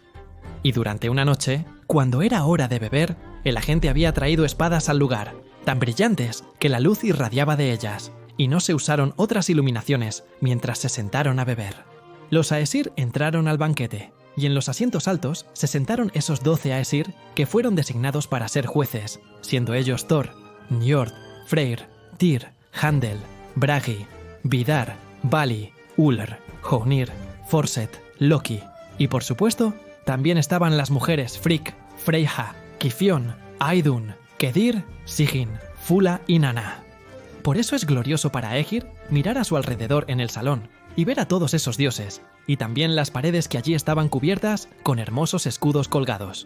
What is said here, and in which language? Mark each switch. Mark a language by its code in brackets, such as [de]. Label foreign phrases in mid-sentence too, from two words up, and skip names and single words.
[es] Y durante una noche, cuando era hora de beber, el agente había traído espadas al lugar, tan brillantes que la luz irradiaba de ellas, y no se usaron otras iluminaciones mientras se sentaron a beber. Los Aesir entraron al banquete, y en los asientos altos se sentaron esos 12 Aesir que fueron designados para ser jueces, siendo ellos Thor, Njord, Freyr, Tyr, Handel, Bragi, Vidar, Vali, Ullr, Hoenir, Forset, Loki, y por supuesto, también estaban las mujeres Frigg, Freyja, Kifion, Aidun, Kedir, Sigyn, Fula y Nanna. Por eso es glorioso para Ægir mirar a su alrededor en el salón y ver a todos esos dioses, y también las paredes que allí estaban cubiertas con hermosos escudos colgados.